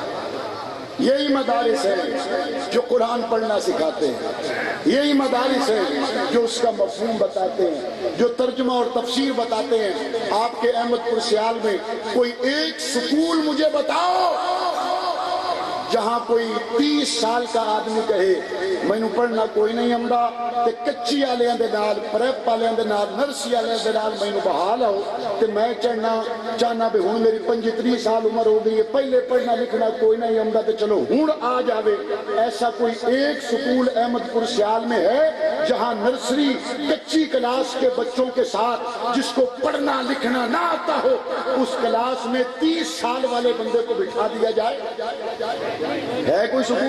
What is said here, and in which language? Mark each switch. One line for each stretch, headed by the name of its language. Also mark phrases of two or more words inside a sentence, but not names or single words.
Urdu: یہی مدارس ہیں جو قرآن پڑھنا سکھاتے ہیں, یہی مدارس ہیں جو اس کا مفہوم بتاتے ہیں, جو ترجمہ اور تفسیر بتاتے ہیں. آپ کے احمد پور سیال میں کوئی ایک سکول مجھے بتاؤ جہاں کوئی 30 سال کا آدمی کہے
Saraiki: میں نو پڑھنا کوئی نہیں آمدا تے کچی آلیاں دے نال پریپ آلیاں دے نال نرسی آلیاں دے نال میں نو بحال آؤ تے میں چاہنا بھی ہون میری 35 سال عمر ہو گئی ہے, پہلے پڑھنا لکھنا کوئی نہیں آمدا تے چلو ہون آ جاوے.
Urdu: ایسا کوئی ایک سکول احمد پور سیال میں ہے جہاں نرسری کچی کلاس کے بچوں کے ساتھ جس کو پڑھنا لکھنا نہ آتا ہو اس کلاس میں 30 سال والے بندے کو بٹھا دیا جائے؟ ہے کوئی سکول؟